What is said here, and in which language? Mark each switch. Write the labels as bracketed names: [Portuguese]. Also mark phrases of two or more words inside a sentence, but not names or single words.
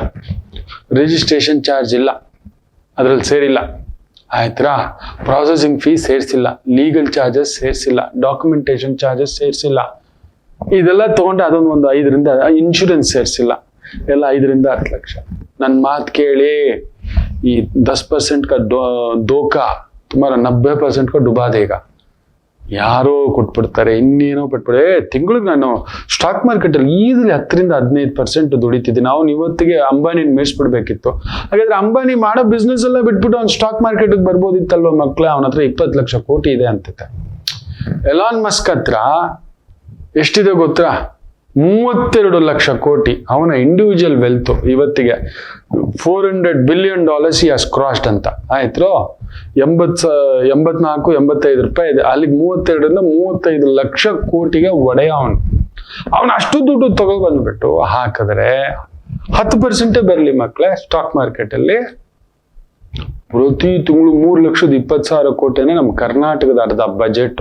[English] registration charge [Kannada] ಇಲ್ಲ, ಅದ್ರಲ್ಲಿ ಸೇರಿಲ್ಲ. ಆಯ್ತಾ? [English] processing fees [Kannada] ಸೇರಿಸಿಲ್ಲ, [English] legal charges [Kannada] ಸೇರಿಸಿಲ್ಲ, [English] documentation charges [Kannada] ಸೇರಿಸಿಲ್ಲ. ಇದೆಲ್ಲ ತಗೊಂಡ್ರೆ ಅದೊಂದು 5ರಿಂದ ಇನ್ಶೂರೆನ್ಸ್ ಸೇರಿಸಿಲ್ಲ, ಎಲ್ಲ 5ರಿಂದ 10 ಲಕ್ಷ. ನನ್ನ ಮಾತು ಕೇಳಿ. [Hindi] ಈ 10% का धोखा तुम्हारा 90% का डुबा देगा. [Kannada] ಯಾರೋ ಕೊಟ್ಬಿಡ್ತಾರೆ, ಇನ್ನೇನೋ ಪಟ್ಬಿಡೆ. ತಿಂಗಳಿಗೆ ನಾನು [English] stock market [Kannada] ಅಲ್ಲಿ ಈಸಿಲಿ 10ರಿಂದ 15% ದುಡಿತಿದ್ದೀನಿ. ನಾವು ಇವತ್ತಿಗೆ ಅಂಬಾನಿ ಮೇಯಿಸ್ಬಿಡ್ಬೇಕಿತ್ತು. ಹಾಗಾದ್ರೆ ಅಂಬಾನಿ ಮಾಡೋ ಬಿಸ್ನೆಸ್ ಎಲ್ಲ ಬಿಟ್ಬಿಟ್ಟು ಅವ್ನು [English] stock market [Kannada] ಬರ್ಬೋದಿತ್ತಲ್ವ ಮಕ್ಳೇ? ಅವನ ಹತ್ರ 20 ಲಕ್ಷ ಕೋಟಿ ಇದೆ ಅಂತಿದ್ದೆ. ಎಲಾನ್ ಮಸ್ಕ್ ಹತ್ರ ಎಷ್ಟಿದೆ ಗೊತ್ತಾ? 32 ಲಕ್ಷ ಕೋಟಿ. ಅವನ [English] individual wealth [Kannada] ಇವತ್ತಿಗೆ [English] $400 billion he has crossed [Kannada] ಅಂತ. ಆಯ್ತು? 84-85 ರೂಪಾಯಿ ಇದೆ. ಅಲ್ಲಿಗೆ 32ರಿಂದ 35 ಲಕ್ಷ ಕೋಟಿಗೆ ಒಡೆಯ ಅವನು ಅಷ್ಟು ದುಡ್ಡು ತಗೋ ಬಂದ್ಬಿಟ್ಟು ಹಾಕಿದ್ರೆ 10% ಬರಲಿ ಮಕ್ಕಳೇ. [English] stock market [Kannada] ಅಲ್ಲಿ ಪ್ರತಿ ತಿಂಗಳು 3,20,000 ಕೋಟಿನೇ ನಮ್ಮ ಕರ್ನಾಟಕದ ಅರ್ಧ ಬಜೆಟ್.